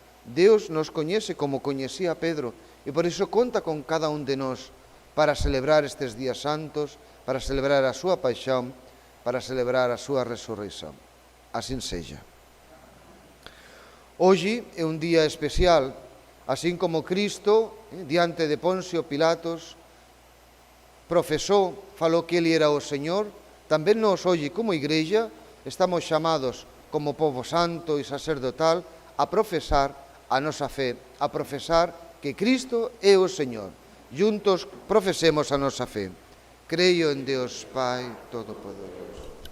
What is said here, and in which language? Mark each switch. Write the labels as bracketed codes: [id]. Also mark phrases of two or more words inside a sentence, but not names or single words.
[gl] Deus nos coñece como coñecía Pedro e por iso conta con cada un de nós para celebrar estes días santos, para celebrar a súa paixón, para celebrar a súa resurreição. Así seja. Hoxe é un día especial, así como Cristo, diante de Poncio Pilatos, profesou, falou que ele era o Señor, tamén nós hoxe como Igreja estamos chamados como povo santo e sacerdotal a profesar a nosa fe, a profesar que Cristo é o Señor. Juntos profesemos a nosa fe. [pt] Creio en Deus Pai Todopoderoso.